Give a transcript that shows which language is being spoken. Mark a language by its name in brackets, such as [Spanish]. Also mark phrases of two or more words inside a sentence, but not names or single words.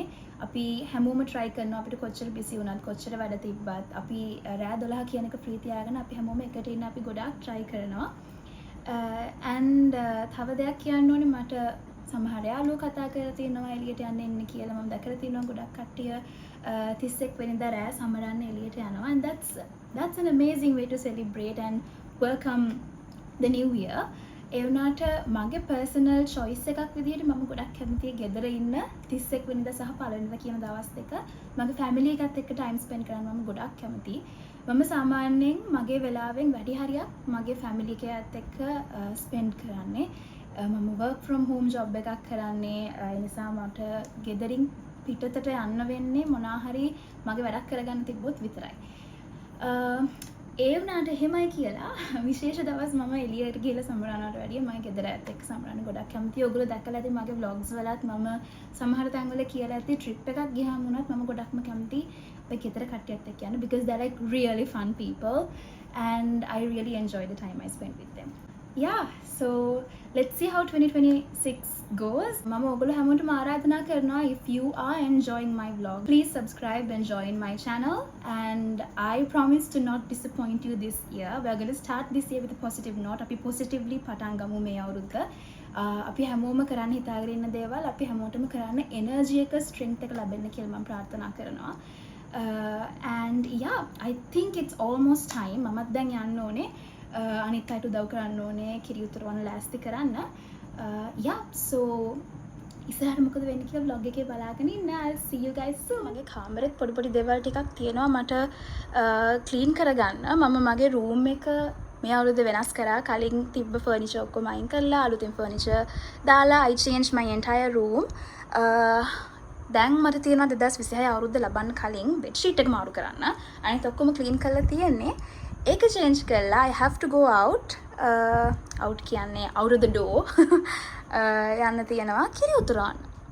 [Sinhala] අපි හැමෝම try කරනවා අපිට කොච්චර busy වුණත් කොච්චර වැඩ තිබ්බත් අපි රෑ 12 කියන එක free තියාගෙන අපි හැමෝම එකට ඉන්න අපි ගොඩාක් try කරනවා. and තව දෙයක් කියන්න ඕනේ මට සමහර යාළුවෝ කතා කරලා තියෙනවා එළියට යන්න එන්න කියලා. මම දැකලා තියෙනවා ගොඩක් කට්ටිය 31 වෙනිදා රෑ සමරන්න එළියට යනවා. [English] and that's an amazing way to celebrate and welcome the new year. [Sinhala] ඒ වුණාට මගේ [English] personal choice [Sinhala] එකක් විදිහට මම ගොඩක් කැමතියි ගෙදර ඉන්න 31 වෙනිදා සහ පළවෙනිදා කියන දවස් දෙක මගේ family එකත් එක්ක [English] time spend [Sinhala] කරන්න මම ගොඩක් කැමතියි. මම සාමාන්‍යයෙන් මගේ වෙලාවෙන් වැඩි හරියක් මගේ family එකත් එක්ක spend කරන්නේ. මම [English] work from home job [Sinhala] එකක් කරන්නේ. ඒ නිසා මට ගෙදරින් පිටතට යන්න වෙන්නේ මොනවා හරි මගේ වැඩක් කරගන්න තිබ්බොත් විතරයි. ඒ වුණාට එහෙමයි කියලා විශේෂ දවස් මම එළියට ගිහලා සමරනවට වැඩිය මම ගෙදර ඇත් එක්ක සමරන්න ගොඩක් කැමතියි. ඔයගොල්ලෝ දැකලා ඇති මගේ vlogs වලත් මම සමහර තැන්වල කියලා ඇති trip එකක් ගියාම වුණත් මම ගොඩක්ම කැමතියි ඔය ගෙදර කට්ටියත් එක්ක යන්න [English] because they're like really fun people and I really enjoy the time I spend with them. Yeah, so let's see how 2026 goes. [Sinhala] මම ඔයගොල්ලෝ හැමෝටම ආරාධනා කරනවා [English] if you are enjoying my vlog please subscribe and join my channel and I promise to not disappoint you this year. We're going to start this year with a positive note. [Sinhala] අපි positively පටන් ගමු මේ අවුරුද්ද. අපි හැමෝම කරන්න හිතාගෙන ඉන්න දේවල් අපි හැමෝටම කරන්න energy එක strength එක ලැබෙන්න කියලා මම ප්‍රාර්ථනා කරනවා. [English] And yeah, I think it's almost time. [Sinhala] මමත් දැන් යන්න ඕනේ. අනිත් අයට උදව් කරන්න ඕනේ කිරි උතුරවන්න ලෑස්ති කරන්න. [English] Yeah, so [Sinhala] ඉස්සරහට මොකද වෙන්නේ කියලා vlog එකේ බලාගෙන ඉන්න. [English] I'll see you guys soon. [Sinhala] මගේ කාමරෙත් පොඩි පොඩි දේවල් ටිකක් තියෙනවා මට clean කරගන්න. මම මගේ room එක මේ අවුරුද්ද වෙනස් කරා. කලින් තිබ්බ furniture ඔක්කොම අයින් කරලා අලුතින් furniture දාලා [English] I changed my entire room. [Sinhala] දැන් මට තියෙනවා 2026 අවුරුද්ද ලබන්න කලින් bedsheet එක මාරු කරන්න. අනිත් ඔක්කොම clean කරලා තියෙන්නේ. ඒක change කරලා [English] I have to go out [Sinhala] කියන්නේ [English] out of the door [Sinhala] යන්න තියෙනවා කිරි උතුරවන්න.